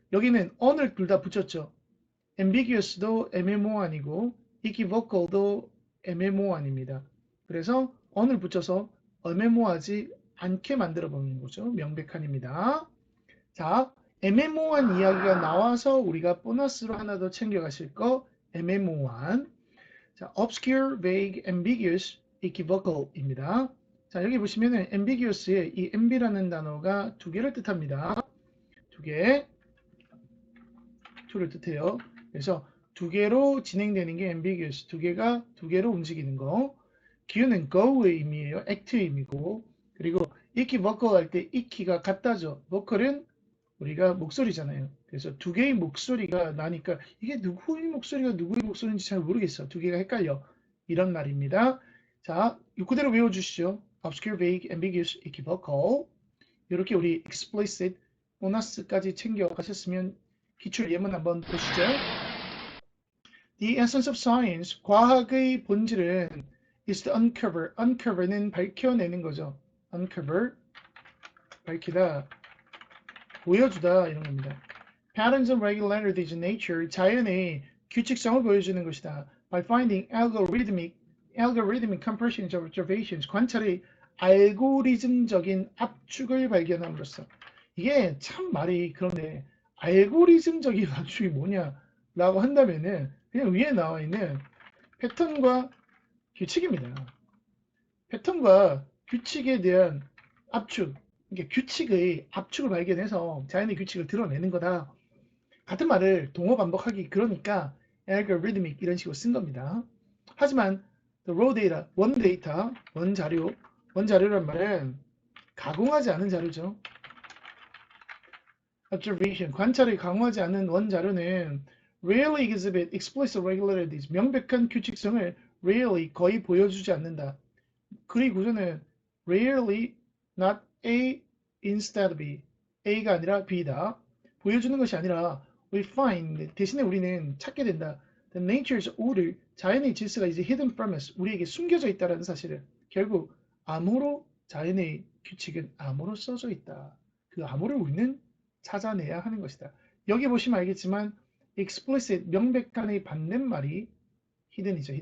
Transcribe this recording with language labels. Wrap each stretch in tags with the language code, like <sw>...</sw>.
<ko>여기는 on을 둘 다 붙였죠. ambiguous도 애매모호한이고 equivocal도 애매모호한입니다. 그래서 on을 붙여서 애매모호하지 않게 만들어 보는 거죠. 명백한입니다. 자, 애매모호한 이야기가 나와서 우리가 보너스로 하나 더 챙겨가실 거 애매모호한.</ko> <en>자, obscure, vague, ambiguous, equivocal입니다.</en> <ko>자, 여기 보시면은 ambiguous의 이 amb라는 단어가 두 개를 뜻합니다. 두 개, 투를 뜻해요. 그래서 두 개로 진행되는 게 ambiguous, 두 개로 움직이는 거. 기우는 go의 의미예요. act의 의미고. 그리고 이키 vocal 할 때 이키가 같다죠. vocal은 우리가 목소리잖아요. 그래서 두 개의 목소리가 나니까 이게 누구의 목소리가 누구의 목소리인지 잘 모르겠어. 두 개가 헷갈려. 이런 말입니다. 자, 그대로 외워주시죠.</ko> <en>obscure, vague, ambiguous, equivocal.</en> <ko>이렇게 우리 explicit, 보너스까지 챙겨가셨으면 기출 예문 한번 보시죠.</ko> <en>The essence of science,</en> <ko>과학의 본질은</ko> <en>is to uncover.</en> <ko>uncover는 밝혀내는 거죠. uncover, 밝히다. 보여주다 이런 겁니다.</ko> <en>Patterns and regularities in nature,</en> <ko>자연의 규칙성을 보여주는 것이다.</ko> <en>By finding algorithmic compressions of observations,</en> <ko>관찰의 알고리즘적인 압축을 발견함으로써. 이게 참 말이 그런데 알고리즘적인 압축이 뭐냐라고 한다면은 그냥 위에 나와 있는 패턴과 규칙입니다. 패턴과 규칙에 대한 압축, 그러니까 규칙의 압축을 발견해서 자연의 규칙을 드러내는 거다. 같은 말을 동어 반복하기 그러니까 algorithmic 이런 식으로 쓴 겁니다. 하지만</ko> <en>the raw data,</en> <ko>원 데이터, 원 자료, 원 자료란 말은 가공하지 않은 자료죠. observation, 관찰을 강화하지 않은 원 자료는</ko> <en>rarely exhibit explicit regularities,</en> <ko>명백한 규칙성을 rarely 거의 보여주지 않는다. 글의 구조는 rarely,</ko> <en>not A instead of B,</en> <ko>A가 아니라 B다. 보여주는 것이 아니라</ko> <en>we find,</en> <ko>대신에 우리는 찾게 된다.</ko> <en>The nature's order,</en> <ko>자연의 질서가 이제</ko> <en>hidden from us,</en> <ko>우리에게 숨겨져 있다는 사실을. 결국 암호로 자연의 규칙은 암호로 써져 있다. 그 암호를 우리는 찾아내야 하는 것이다. 여기 보시면 알겠지만 explicit, 명백한의 반대말이 hidden이죠.</ko>